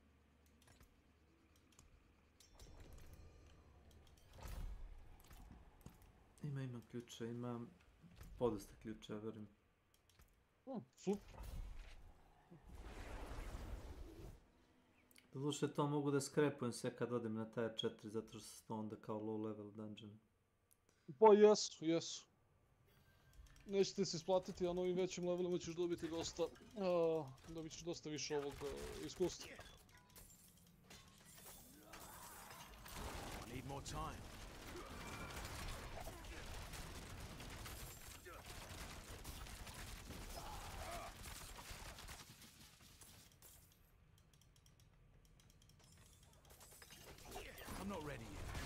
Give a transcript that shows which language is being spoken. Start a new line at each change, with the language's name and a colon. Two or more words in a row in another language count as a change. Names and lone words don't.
Serbian: Ima ključa, imam podosta ključa, verujem. Super. Doduše to mogu da skrepujem sve kad odem na taj 4, zato što su to onda kao
English: low level dungeon.
Serbian: Pa jesu. Nećete se isplatiti, a na ovim većim levelima ćeš dobiti dosta, dobit ćeš dosta više ovog iskustva.
English: I need more time. I'm not ready yet.